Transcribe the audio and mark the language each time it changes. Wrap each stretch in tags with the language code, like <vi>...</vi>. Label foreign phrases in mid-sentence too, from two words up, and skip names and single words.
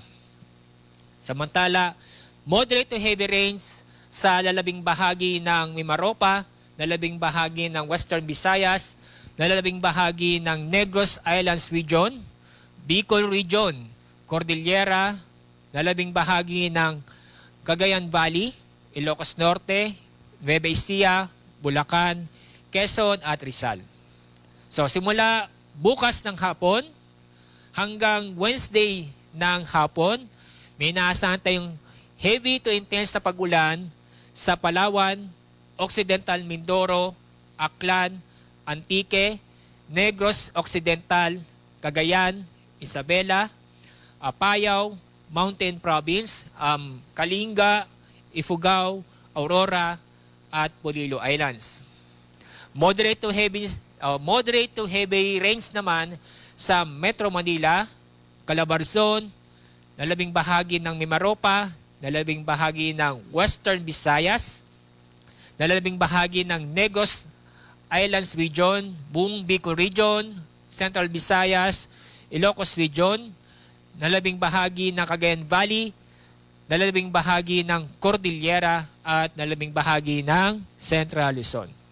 <tl>Samantala,</tl> <en>moderate to heavy rains</en> <tl>sa lalabing bahagi ng Mimaropa, lalabing bahagi ng Western Visayas, lalabing bahagi ng Negros Islands Region, Bicol Region, Cordillera, lalabing bahagi ng Cagayan Valley, Ilocos Norte, Nueva Ecija, Bulacan, Quezon at Rizal. So simula bukas ng hapon hanggang Wednesday ng hapon, may inaasahan tayong</tl> <en>heavy to intense</en> <tl>na pag-ulan sa Palawan, Occidental Mindoro, Aklan, Antique, Negros Occidental, Cagayan, Isabela, Apayao, Mountain Province, Kalinga, Ifugao, Aurora, at Polillo Islands.</tl> <en>Moderate to heavy rains</en> <tl>naman sa Metro Manila, Calabarzon, lalabing bahagi ng Mimaropa, nalabing bahagi ng Western Visayas, nalabing bahagi ng Negros Islands Region, buong Bicol Region, Central Visayas, Ilocos Region, nalabing bahagi ng Cagayan Valley, nalabing bahagi ng Cordillera at nalabing bahagi ng Central Luzon.</tl>